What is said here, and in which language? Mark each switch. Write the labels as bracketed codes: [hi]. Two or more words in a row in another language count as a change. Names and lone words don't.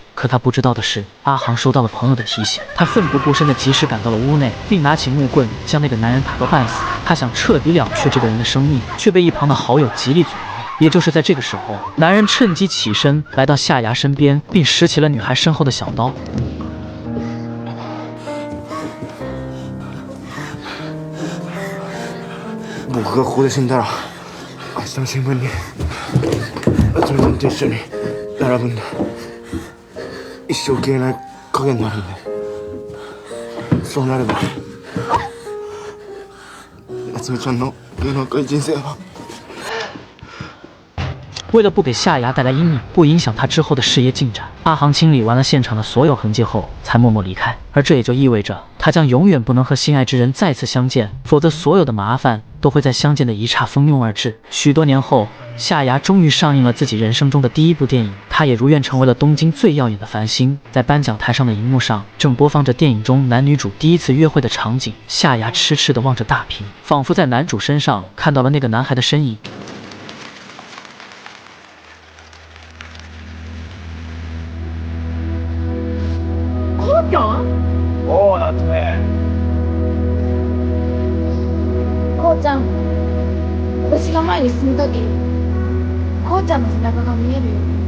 [zh] 可她不知道的是，阿航收到了朋友的提醒。他奋不顾身的及时赶到了屋内，并拿起木棍将那个男人打个半死。他想彻底了却这个人的生命，却被一旁的好友极力阻挠。也就是在这个时候，男人趁机起身来到夏芽身边，并拾起了女孩身后的小刀。 [ja] 僕がここで死んだら、明日の新聞につみさんと一緒に並ぶんだ。一生消えない影になるんで、そうなれば夏美ちゃんの芸能界人生は。 [zh] 为了不给夏芽带来阴影，不影响她之后的事业进展，阿航清理完了现场的所有痕迹后，才默默离开。而这也就意味着，他将永远不能和心爱之人再次相见，否则所有的麻烦都会在相见的一刹蜂拥而至。许多年后，夏芽终于上映了自己人生中的第一部电影，她也如愿成为了东京最耀眼的繁星。在颁奖台上的荧幕上，正播放着电影中男女主第一次约会的场景。夏芽痴痴地望着大屏，仿佛在男主身上看到了那个男孩的身影。 [ja] そうだね。こうちゃん、私が前に進むとき、こうちゃんの背中が見えるよ。